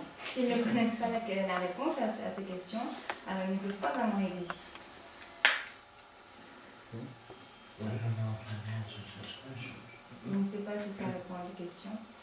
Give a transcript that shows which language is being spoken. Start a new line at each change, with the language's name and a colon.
French: S'ils ne connaissent pas la réponse à ces questions, ils ne peuvent pas vraiment aider.
English: I don't know if that answers this question.
French: Il ne sait pas si ça répond à des questions.